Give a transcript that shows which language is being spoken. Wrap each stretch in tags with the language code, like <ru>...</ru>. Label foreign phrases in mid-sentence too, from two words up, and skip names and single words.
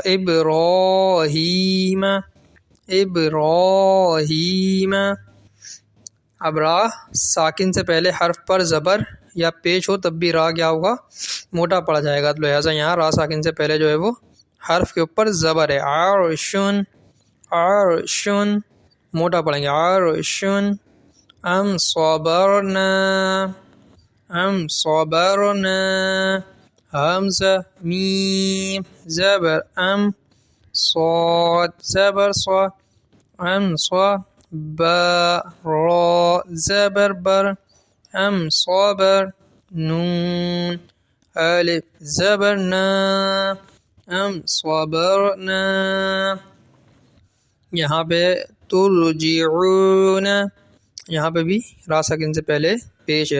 <ur>ابراہیم، ابراہیم، اب را ساکن سے پہلے حرف پر زبر یا پیش ہو تب بھی را کیا ہوگا؟ موٹا پڑا جائے گا. لہٰذا یہاں را ساکن سے پہلے جو ہے وہ حرف کے اوپر زبر ہے. عرشن، عرشن موٹا پڑھیں گے. عرشن،</ur> <ar>ام صبرنا، ام صبرنا،</ar> <ur>حمزہ میم زبر ام، صاد زبر صا، ام صا، با را زبر بر،</ur> <ar>ام صبر،</ar> <ur>نون الف زبر نا،</ur> <ar>ام صبرنا.</ar> <ur>یہاں پہ ترجعون، یہاں پہ بھی را ساکن سے پہلے پیش ہے.</ur>